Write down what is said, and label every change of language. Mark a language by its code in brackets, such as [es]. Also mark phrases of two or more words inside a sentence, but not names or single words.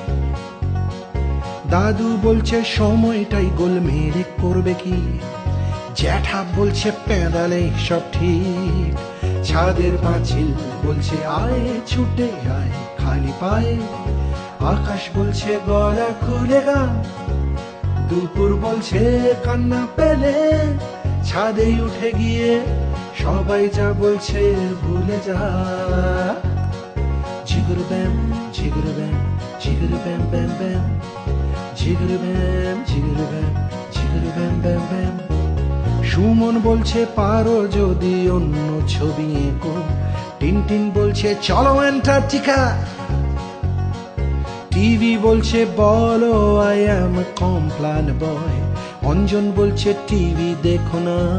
[bn] দাদু বলছে সময়টাই গোলমেলে করবে কি, জ্যাঠা বলছে পেঁদালে সব ঠিক, ছাদের পাঁচিল বলছে আয় ছুটে আয় খালি পায়ে, আকাশ বলছে গলা খুলে গা, দুপুর বলছে কান্না পেলে ছাদে উঠে গিয়ে সবাই যা বলছে ভুলে যা। ঝিগুরু ব্যাম ঝিগুরু ব্যাম ঝিগুরু ব্যাম ব্যাম ব্যাম, ঝিগুরু ব্যাম ঝিগুরু ব্যাম ঝিগুরু ব্যাম ব্যাম ব্যাম। সুমন বলছে পারো যদি অন্য ছবি এঁকো, টিনটিন বলছে চলো অ্যান্টার্কটিকা, টিভি বলছে বলো [en] I am a Complan boy, [bn] অঞ্জন বলছে টিভি দেখো না,